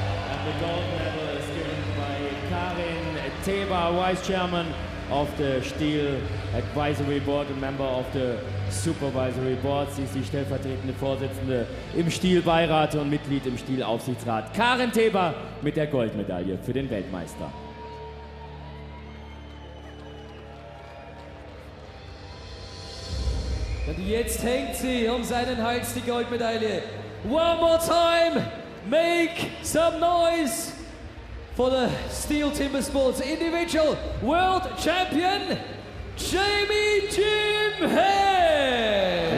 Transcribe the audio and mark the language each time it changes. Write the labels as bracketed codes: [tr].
[en] And the gold medal is given by Karin Teber, Vice Chairman of the STIHL Advisory Board and member of the Supervisory Board. [de] Sie ist die stellvertretende Vorsitzende im STIHL-Beirat und Mitglied im STIHL-Aufsichtsrat. Karin Teber mit der Goldmedaille für den Weltmeister. Und jetzt hängt sie um seinen Hals, die Goldmedaille. [en] One more time, make some noise for the STIHL Timbersports Individual World Champion, Jamie Jim Hay.